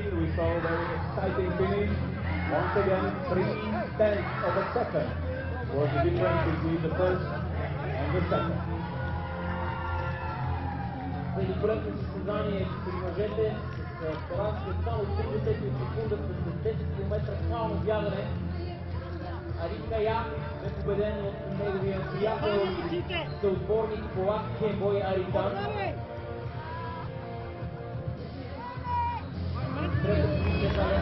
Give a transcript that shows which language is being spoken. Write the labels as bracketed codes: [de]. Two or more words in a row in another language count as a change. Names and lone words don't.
[en] We saw a very exciting finish. Once again, 0.3 of a second was the difference between the first and the second. [bg] Великолепно състезание при мъжете с разлика само 30 секунда с 10 км финално бягане. Али Кая бе победен от неговия приятел и съотборник полак Кембой Аритан. Трета позиция